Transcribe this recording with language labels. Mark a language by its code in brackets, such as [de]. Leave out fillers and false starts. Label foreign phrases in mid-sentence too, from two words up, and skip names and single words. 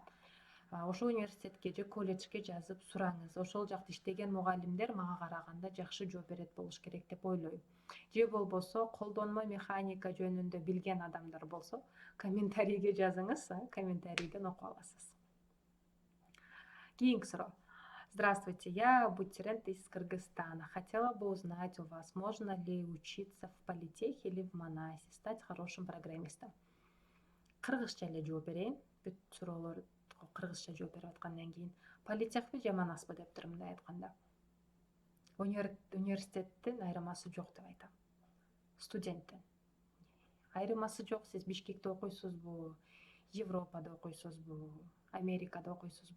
[ky] Ошо университетке же колледжге жазып сураңыз. Ошол жакта иштеген мугалимдер мага караганда жакшы жооп берет болуш керек деп ойлойм. Же болбосо колдонмо механика жөнүндө билген адамдар болсо, комментарийге жазыңыз, комментарийден окуп аласыз. Кийинки суроо. [ru] Здравствуйте, я абитуриент из Кыргызстана. Хотела бы узнать у вас, можно ли учиться в политехе или в Манасе, стать хорошим программистом. [ky] Кыргызча эле жооп берейин. Бүт суроолорго кыргызча жооп берип аткандан кийин политехпи же Манаспы деп турам, мындай айтканда. Университеттин айырмасы жок деп айтам. Студенттин айырмасы жок. Сиз Бишкекте окуйсузбу, Европада окуйсузбу, Америкада окуйсузбу?